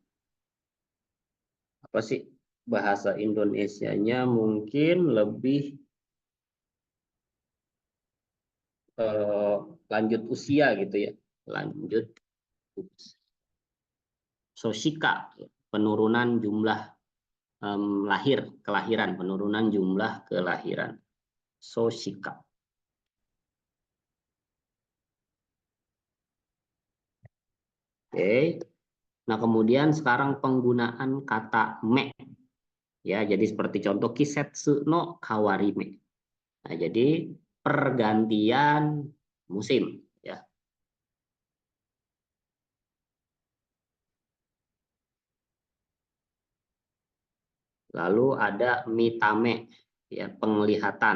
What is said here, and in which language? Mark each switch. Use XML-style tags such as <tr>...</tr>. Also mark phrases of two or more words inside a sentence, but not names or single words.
<id>apa sih bahasa Indonesianya, mungkin lebih eh, lanjut usia gitu ya, lanjut soshika, penurunan jumlah kelahiran, penurunan jumlah kelahiran, soshika. Oke. Nah, kemudian sekarang penggunaan kata me ya. Jadi seperti contoh</id> <ja>季節の変わり目.</ja> <id>Nah, jadi pergantian musim ya. Lalu ada mitame ya, penglihatan.</id>